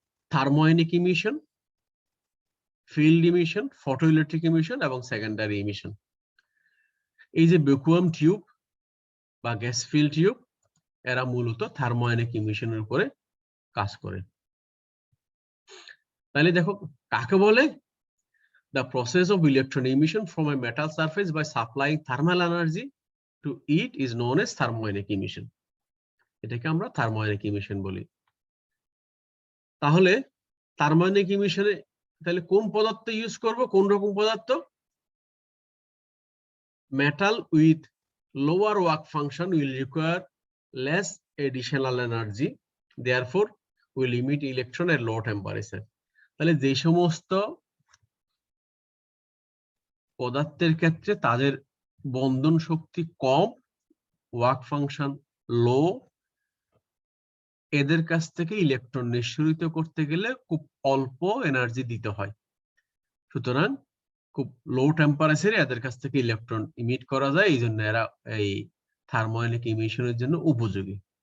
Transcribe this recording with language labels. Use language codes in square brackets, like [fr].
[bn] থার্মোআয়নিক emission, field emission, photoelectric emission এবং secondary emission. এই যে ভ্যাকুয়াম টিউব বা গ্যাস ফিল্ড টিউব, এরা মূলত থার্মোআয়নিক ইমিশনের উপরে কাজ করে। তাহলে দেখো কাকে বলে? [en] The process of electron emission from a metal surface by supplying thermal energy to it is known as thermoionic emission. [bn] এটাকে আমরা থার্মোআয়নিক ইমিশন বলি। তাহলে থার্মোআয়নিক ইমিশনে তাহলে কোন পদার্থ ইউজ করব, কোন রকম পদার্থ? [en] Metal with lower work function will require less additional energy, therefore will emit electron at low temperature. [bn] তাহলে যে সমস্ত পদার্থের ক্ষেত্রে তাদের বন্ধন শক্তি কম, ওয়ার্ক ফাংশন লো, এদের কাছ থেকে ইলেকট্রন নিঃসরিত করতে গেলে খুব অল্প এনার্জি দিতে হয়, সুতরাং খুব লো টেম্পারেচারে এদের কাছ থেকে ইলেকট্রন ইমিট করা যায়, এই জন্য এরা এই থার্মোআয়নিক ইমিশনের জন্য উপযোগী।